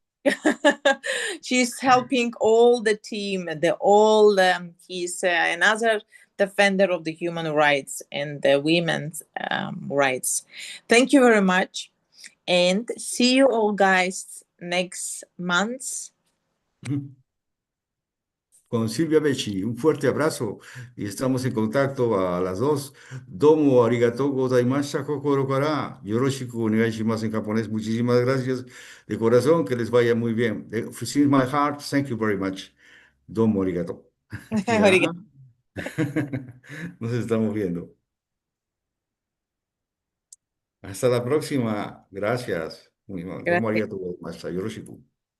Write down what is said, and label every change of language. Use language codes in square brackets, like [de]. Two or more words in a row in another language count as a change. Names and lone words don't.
[en] she's helping all the team. The all he's another defender of the human rights and the women's rights. Thank you very much, and see you all guys next month. [es] Con Silvia Becci, un fuerte abrazo y estamos en contacto a las dos. [ja] どうも ありがとう ございました 心 から. よろしく お願い します [es] en japonés. Muchísimas gracias de corazón, que les vaya muy bien. [en] From my heart, thank you very much. [ja] どうも ありがとう. [es] Ya. Nos estamos viendo. Hasta la próxima. Gracias. Domo Gracias. [ja] ありがとう ございます. Yoroshiku.